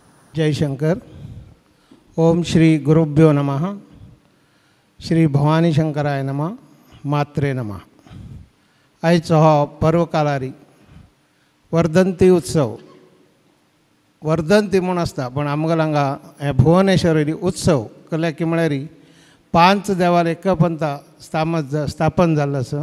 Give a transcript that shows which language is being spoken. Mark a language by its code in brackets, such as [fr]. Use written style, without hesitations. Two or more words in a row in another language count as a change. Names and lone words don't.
[sa] जय शंकर. ओम श्री गुरुभ्यो नमः. श्री भवानी शंकराय नमः. मात्रे नमः. [kok] आयचो हो पर्वकालारी वर्धंती उत्सव. वर्धंती म्हूण आसता पण आमगेल हांगा हे भुवनेश्वरी उत्सव केले की म्हळ्यार 5 देवाल एकपंथा स्थापन जाल्लो आसा.